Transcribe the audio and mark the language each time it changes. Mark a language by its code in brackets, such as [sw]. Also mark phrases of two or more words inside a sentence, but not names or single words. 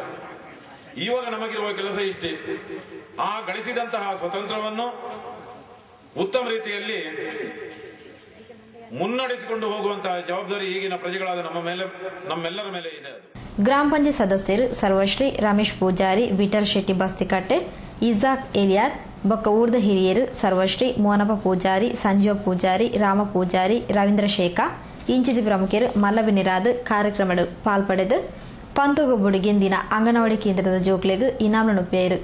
[kn] ಇವಾಗ ನಮಗಿರುವ ಕೆಲಸ ಇಷ್ಟೇ, ಆ ಗಳಿಸಿದಂತಹ ಸ್ವಾತಂತ್ರ್ಯವನ್ನು ಉತ್ತಮ ರೀತಿಯಲ್ಲಿ ಮುನ್ನಡೆಸಿಕೊಂಡು ಹೋಗುವಂತಹ ಜವಾಬ್ದಾರಿ ಈಗಿನ ಪ್ರಜೆಗಳಾದ ನಮ್ಮೆಲ್ಲರ ಮೇಲೆ ಇದೆ. [tcy] ಗ್ರಾಮ ಪಂಚಾಯತ್ ಸದಸ್ಯರು ಸರ್ವಶ್ರೀ ರಮೇಶ್ ಪೂಜಾರಿ, ವಿಠಲ್ ಶೆಟ್ಟಿ ಬಸ್ತಿಕಟ್ಟೆ, ಇಜಾಕ್ ಎಲಿಯಾರ್ ಬೊಕ್ಕ ಊರ್ದ ಹಿರಿಯರು ಸರ್ವಶ್ರೀ ಮೋನಪ್ಪ ಪೂಜಾರಿ, ಸಂಜೀವ ಪೂಜಾರಿ, ರಾಮ ಪೂಜಾರಿ, ರವೀಂದ್ರ ಶೇಖ ಇಂಚಿದ ಪ್ರಮುಖರು ಮಲ್ಲಬಿನಿರಾದ ಕಾರ್ಯಕ್ರಮಗಳು ಪಾಲ್ಪಡೆದು ಪಂತೋಗಬುಡಿಗಿನ ದಿನ ಅಂಗನವಾಡಿ ಕೇಂದ್ರದ ಜೋಕ್ಲೆಗೂ ಇನಾಮ್ ನುಪ್ಪೇರು.